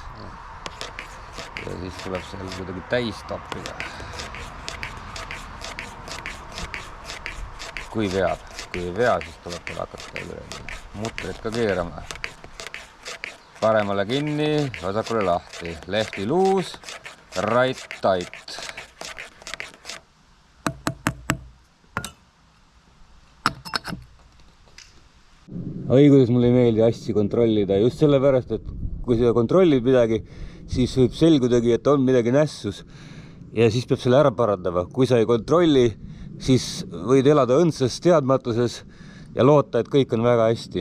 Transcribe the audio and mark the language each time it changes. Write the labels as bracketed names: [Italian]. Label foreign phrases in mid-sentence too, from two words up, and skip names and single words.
[Estonian] Ja siis tuleb seal kuidagi täis toppida. Kui veab, siis tuleb tal hakata mutterit ka keerama. Paremale kinni, vasakule lahti. [English] Lefty loose, right tight. [Estonian] Oi, kuidas mulle ei meeldi asju kontrollida. Just sellepärast, et kui seda kontrollid midagi, siis võib selgudagi, et on midagi nässus. Ja siis peab selle ära parandama. Kui sa ei kontrolli, siis võid elada õndsas teadmatuses ja loota, et kõik on väga hästi.